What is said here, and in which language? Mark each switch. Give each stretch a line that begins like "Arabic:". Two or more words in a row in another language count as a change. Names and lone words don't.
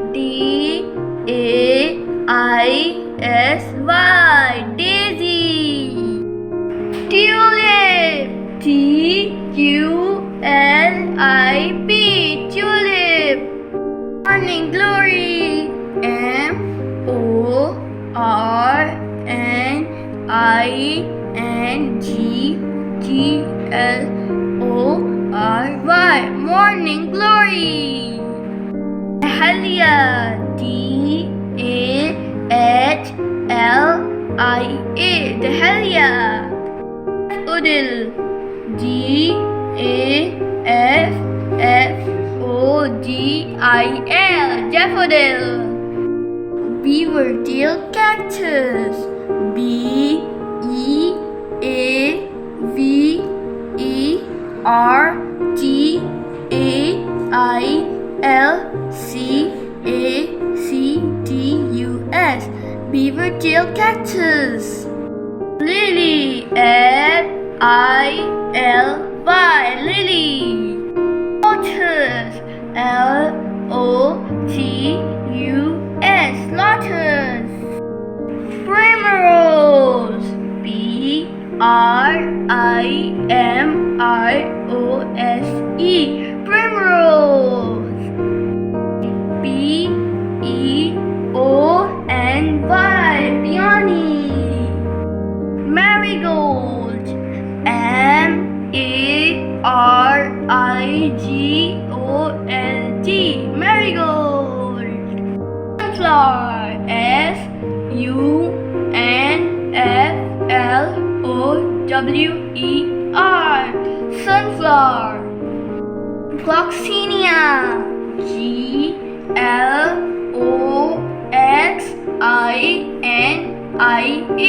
English: D-A-I-S-Y. Daisy. Tulip. T-U-L-I-P. Tulip. Morning Glory. M-O-R-N-I-N-G-G-L-O-R-Y. Morning Glory. Dahlia. D-A-H-L-I-A. Dahlia. Daffodil. D-A-F-F-O-D-I-L. Daffodil. Beaverdale cactus. B-E-A-V-E-R-D-A-I-L-C-A-C-T-U-S. Beaverdale cactus. Lily. L-I-L-Y. Lily. Lotus. L-O-T-U-S. Lotus. Primrose. P-R-I-M-R-O-S-E. Primrose. P-E-O-N-Y. Peony. Marigold. M-A-R-I-G-O-L-D. Marigold. Sunflower. S-U-N-F-L-O-W-E-R. Sunflower. Gloxinia. G-L-O-X-I-N-I-A.